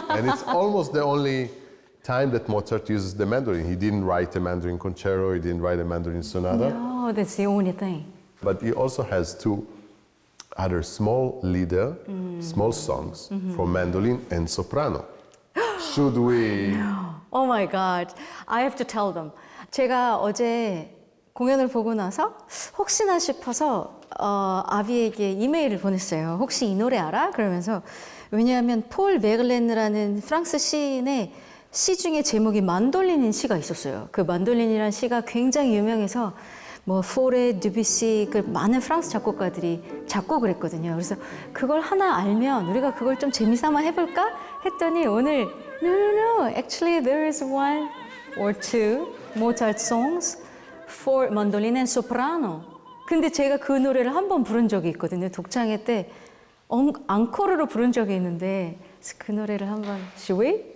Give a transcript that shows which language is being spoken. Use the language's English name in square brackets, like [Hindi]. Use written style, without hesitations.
[English] And it's almost the only time that Mozart uses the mandolin. He didn't write a mandolin concerto, he didn't write a mandolin sonata. No, that's the only thing. But he also has two other small small songs for mandolin and soprano. Should we? Oh my God, I have to tell them. [Korean] 제가 어제 공연을 보고 나서 혹시나 싶어서 아비에게 이메일을 보냈어요. 혹시 이 노래 알아? 그러면서 왜냐하면 폴 베글렌느라는 프랑스 시인의 시 중에 제목이 만돌린인 시가 있었어요. 그 만돌린이라는 시가 굉장히 유명해서 뭐 포레, 드뷔시, 그 많은 프랑스 작곡가들이 작곡을 했거든요. 그래서 그걸 하나 알면 우리가 그걸 좀 재미삼아 해볼까? 했더니 오늘 [English] No, actually there is one or two Mozart songs for mandolin and soprano. [Korean] 근데 제가 그 노래를 한 번 부른 적이 있거든요. 독창회 때 앙코르로 부른 적이 있는데 그 노래를 한번 [English] Should we?